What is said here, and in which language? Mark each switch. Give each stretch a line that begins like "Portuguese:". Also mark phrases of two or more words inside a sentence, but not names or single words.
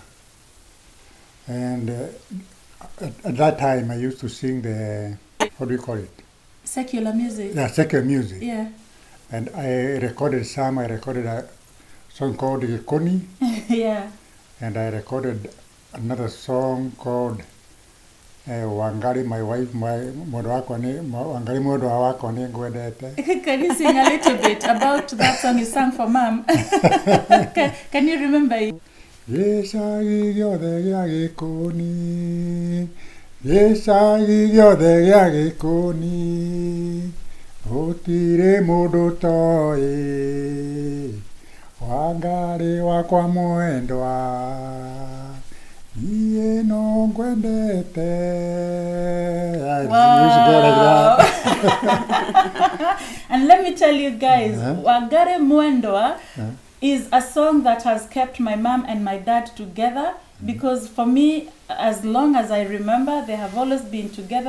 English: And at that time, I used to sing the, what do you call it? Secular music. Yeah, secular music. Yeah. And I recorded a song called Koni, Yeah. and I recorded another song called Wangari, my wife,
Kikuyu: Wangari modo wako ni ngwendete.
English: Can you sing a little bit about that song you sang for Mom? Can you remember it?
Kikuyu: Gĩcagi gĩothe gĩa Gĩkũni, gĩcagi gĩothe gĩa Gĩkũni, gũtirĩ mũndũ toĩ, Wangari wakwa mwendwa, niĩ no ngwendete.
English: Wow. And let me tell you guys, Wangari Mwendwa is a song that has kept my mom and my dad together, because for me, as long as I remember, they have always been together.